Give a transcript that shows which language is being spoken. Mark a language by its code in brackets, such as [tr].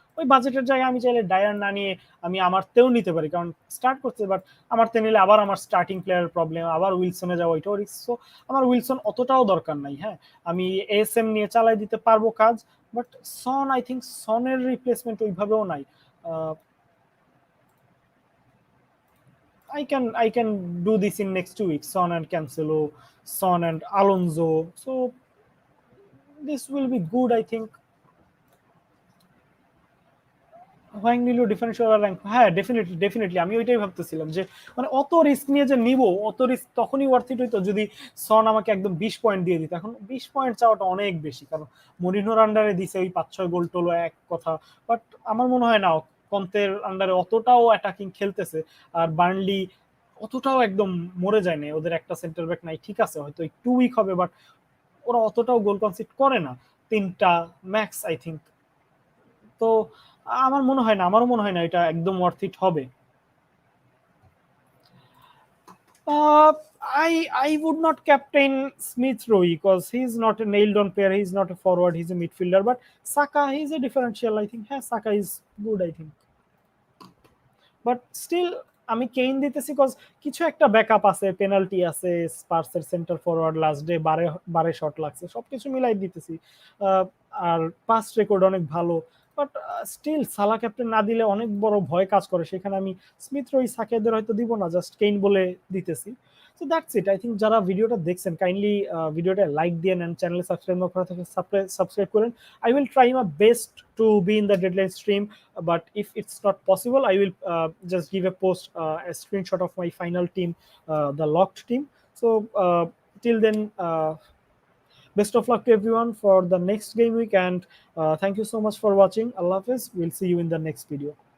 [bn] ওই বাজেটের জায়গায় আমি চাইলে ডায়ার না নিয়ে আমি আমার তেও নিতে পারি, কারণ স্টার্ট করতে, বাট আমার তে নিলে আবার আমার স্টার্টিং প্লেয়ার প্রবলেম, আবার উইলসনে যাওয়া, ওইটাও রিস্ক। সো আমার উইলসন অতটাও দরকার নাই। হ্যাঁ, আমি এএসএম নিয়ে চালাই দিতে পারবো কাজ, বাট সন, আই থিঙ্ক সনের রিপ্লেসমেন্ট ওইভাবেও নাই। [en] I can do this in next 2 weeks. Son and Cancelo, Son and Alonso. So this will be good, I think. [bn] Wang নিল ডিফারেন্সিয়াল র্যাঙ্ক, হ্যাঁ ডেফিনেটলি আমি ওইটাই ভাবতেছিলাম যে মানে অত রিস্ক নিয়ে যে নিব, অত রিস্ক তখনই ওয়ার্থ ইট হইতো যদি সন আমাকে একদম 20 পয়েন্ট দিয়ে দিত। এখন 20 পয়েন্ট চাওয়াটা অনেক বেশি, কারণ মরিনোর আন্ডারে দিছে ওই 5-6 গোল টোলো এক কথা, বাট আমার মনে হয় না কন্তের আন্ডারে অতটাও অ্যাটাকিং খেলতেছে, আর বার্নলি অতটাও একদম মরে যায় না, ওদের একটা সেন্টার ব্যাক নাই, ঠিক আছে হয়তো একটু উইক হবে, বাট ওরা অতটাও গোল কনসিড করে না, 3টা ম্যাক্স আই থিঙ্ক। তো আমারও মনে হয় না এটা একদম ওয়ার্থ ইট হবে। [en] I would not captain Smith Rowe because he's not a nailed on player. He's not a forward. He's a midfielder. But Saka, he's a differential. I think. Yeah, Saka is good. I think. But still, [bn] আমি Kane দিতেছি cause কিছু একটা backup আছে, penalty আছে, স্পার্সের centre forward last day বারে বারে shot লাগছে, সবকিছু মিলাই দিতেছি। আর পাস রেকর্ড অনেক ভালো, বাট স্টিল সালা ক্যাপ্টেন না দিলে অনেক বড় ভয় কাজ করে, সেখানে আমি স্মিথ রই সাকেদের হয়তো দিব না, জাস্ট কেইন বলে দিতেছি। [en] So that's it, I think. [bn] যারা ভিডিওটা দেখছেন কাইন্ডলি ভিডিওটা লাইক দিয়ে নেন, চ্যানেলে সাবস্ক্রাইব না করা থাকে সাবস্ক্রাইব করেন। [en] I will try my best to be in the deadline stream, but if it's not possible, I will just give a post, a screenshot of my final team, the locked team. So till then, best of luck to everyone for the next game week, and thank you so much for watching. Allah Hafiz, we'll see you in the next video.